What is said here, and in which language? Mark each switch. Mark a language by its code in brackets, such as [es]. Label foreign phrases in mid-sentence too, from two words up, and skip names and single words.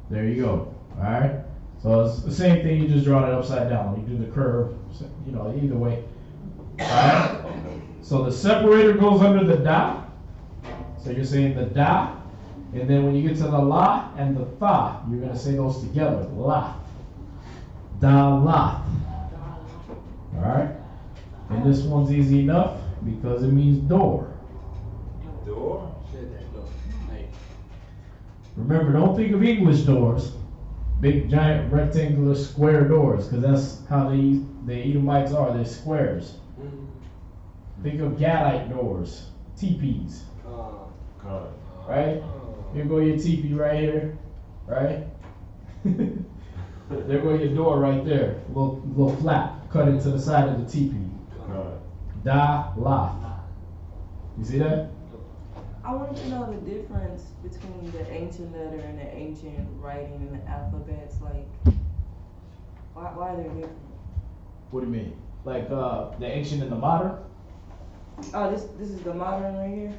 [en] There you go. Alright? So it's the same thing, you just draw it upside down. You do the curve, you know, either way. Alright? So the separator goes under the da. So you're saying the da, and then when you get to the la and the tha, you're going to say those together. La. Da la. Alright? And this one's easy enough because it means door. Door? Remember, don't think of English doors. Big, giant, rectangular, square doors, because that's how the Edomites are. They're squares. Think of Gadite doors, teepees, right? Here go your teepee right here, right? There go your door right there, little flap cut into the side of the teepee. Da la. You see that? I wanted to know the difference between the ancient letter and the ancient writing and the alphabets. Like, why are they different? What do you mean? Like the ancient and the modern? Oh, this is the modern right here.